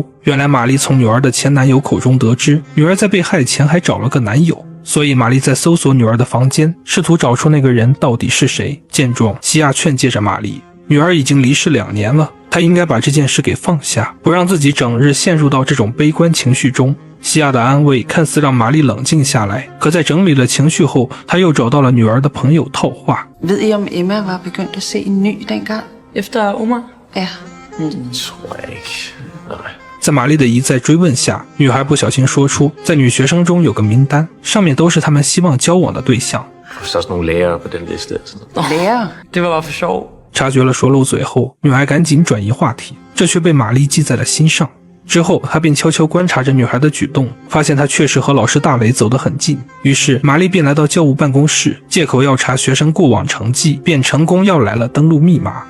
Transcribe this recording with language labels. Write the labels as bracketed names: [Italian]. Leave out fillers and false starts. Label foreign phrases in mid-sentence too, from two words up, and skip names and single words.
[Chinese] 原来玛丽从女儿的前男友口中得知，女儿在被害前还找了个男友，所以玛丽在搜索女儿的房间，试图找出那个人到底是谁。见状，西亚劝诫着玛丽，女儿已经离世2年了，她应该把这件事给放下，不让自己整日陷入到这种悲观情绪中。西亚的安慰看似让玛丽冷静下来，可在整理了情绪后，她又找到了女儿的朋友套话。 [Danish] Ved I om Emma var begyndt at se en ny dengang? Efter Omar? Ja. Tror jeg ikke. Nej. [Chinese] 在玛丽的一再追问下，女孩不小心说出，在女学生中有个名单，上面都是他们希望交往的对象。 [Danish] Så sådan nogle lærere på den liste. Lærer? Det var bare for sjov. [Chinese] 察觉了说漏嘴后，女孩赶紧转移话题，这却被玛丽记在了心上。之后，她便悄悄观察着女孩的举动，发现她确实和老师大雷走得很近。于是，玛丽便来到教务办公室，借口要查学生过往成绩，便成功要来了登录密码。